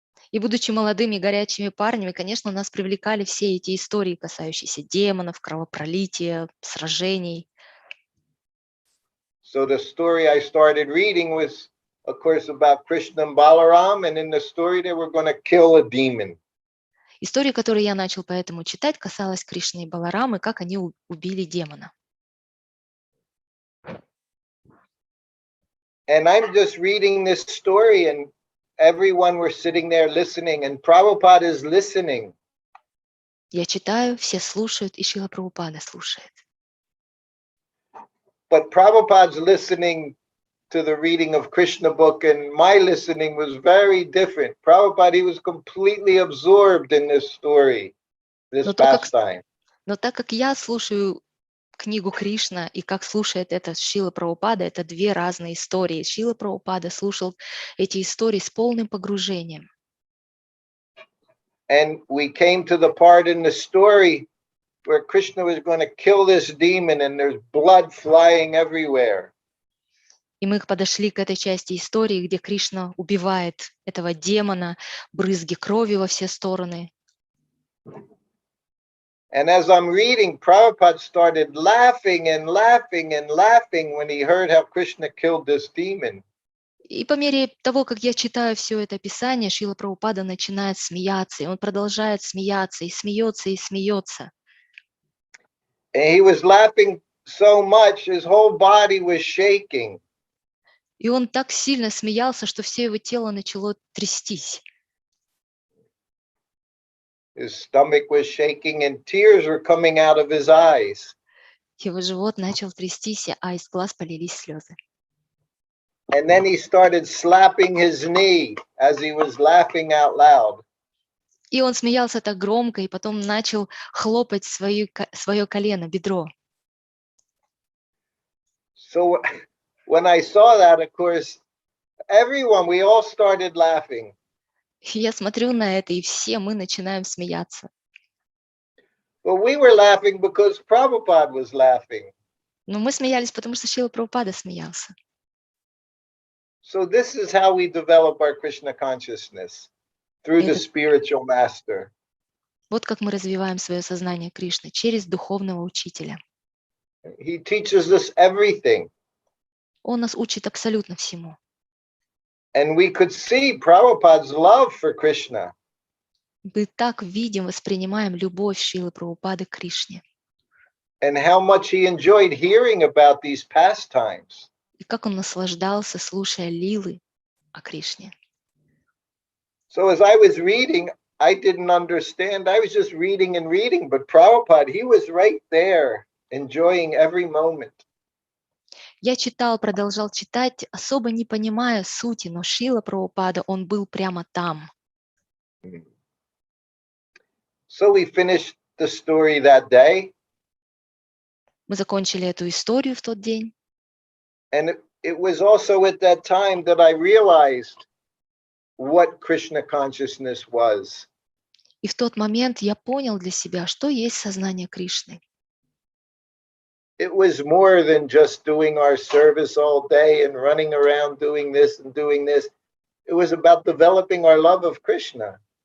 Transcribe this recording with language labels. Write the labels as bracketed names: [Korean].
[Russian] И будучи молодыми горячими парнями, конечно, нас привлекали все эти истории, касающиеся демонов, кровопролития, сражений. [English] So the story I started reading was, of course, about Krishna and Balaram, and in the story they were going to kill a demon. [Russian] История, которую я начал поэтому читать, касалась Кришны и Баларамы, как они убили демона. [English] And I'm just reading this story, and everyone were sitting there listening, and Prabhupada is listening. [Russian] Я читаю, все слушают, и Шрила Прабхупада слушает. [English] But Prabhupada's listening to the reading of Krishna book, and my listening was very different. Prabhupada, he was completely absorbed in this story, this pastime. [Russian] Но так как я слушаю книгу Кришна и как слушает это Шрила Прабхупада, это две разные истории. Шрила Прабхупада слушал эти истории с полным погружением. [English] And we came to the part in the story where Krishna was going to kill this demon, and there's blood flying everywhere. [Russian] И мы подошли к этой части истории, где Кришна убивает этого демона, брызги крови во все стороны. [English] And as I'm reading, Prabhupada started laughing and laughing and laughing when he heard how Krishna killed this demon. [Russian] И по мере того, как я читаю все это описание, Шрила Прабхупада начинает смеяться, и он продолжает смеяться, и смеется, и смеется. [English] And he was laughing so much, his whole body was shaking. [Russian] И он так сильно смеялся, что все его тело начало трястись. [English] His stomach was shaking and tears were coming out of his eyes. [Russian] Его живот начал трястись, а из глаз полились слезы. [English] And then he started slapping his knee as he was laughing out loud. [Russian] И он смеялся так громко, и потом начал хлопать свое колено, бедро. [English] So when I saw that, of course, we all started laughing. [Russian] И я смотрю на это, и все мы начинаем смеяться. [English] But we were laughing because Prabhupada was laughing. [Russian] Но мы смеялись, потому что Шрила Прабхупада смеялся. [English] So this is how we develop our Krishna consciousness, through the spiritual master. [Russian] Вот как мы развиваем свое сознание Кришны, через духовного учителя. [English] He teaches us everything. [Russian] Он нас учит абсолютно всему. [English] And we could see Prabhupada's love for Krishna. [Russian] Мы так видим, воспринимаем любовь Шрилы Прабхупады к Кришне. [English] And how much he enjoyed hearing about these pastimes. [Russian] И как он наслаждался, слушая лилы о Кришне. [English] So as I was reading, I didn't understand. I was just reading and reading, but Prabhupada, he was right there, enjoying every moment. [Russian] Я читал, продолжал читать, особо не понимая сути, но Шрила Прабхупада, он был прямо там. [English] So we finished the story that day. [Russian] Мы закончили эту историю в тот день. [English] And it was also at that time that I realized what Krishna consciousness was. [Russian] И в тот момент я понял для себя, что есть сознание Кришны. [English] It was more than just doing our service all day and running around doing this and doing this. It was about developing our love of Krishna.